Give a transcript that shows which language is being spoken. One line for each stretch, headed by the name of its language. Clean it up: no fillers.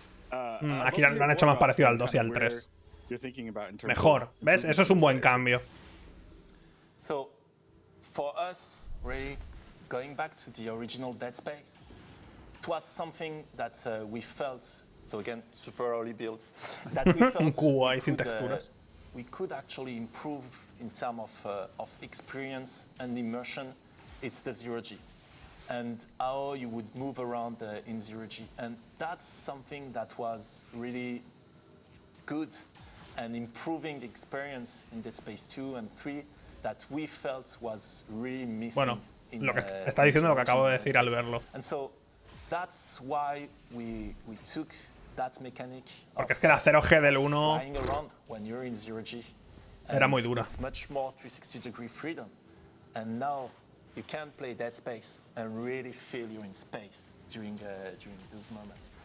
Spanish: Aquí lo han hecho más parecido al 2 y al 3. Mejor, ¿ves? Eso es un buen cambio.
English: So, for us, really, going back to the original Dead Space, it was something that we felt, so again, super early build, that we felt
Spanish: un cubo ahí sin texturas.
English: We could actually improve in terms of experience and immersion. It's the Zero-G. And how you would move around in Zero-G. And that's something that was really good and improving the experience in Dead Space 2 and 3 that we felt was really missing.
Spanish: Bueno, lo que está diciendo lo que acabo de decir al verlo.
English: And so that's why we took that mechanic.
Spanish: Porque es que la 0G del 1
English: flying around when you're in Zero-G
Spanish: era muy dura.
English: It's much more 360-degree freedom. And now you can play Dead Space and really feel you're in space during those moments.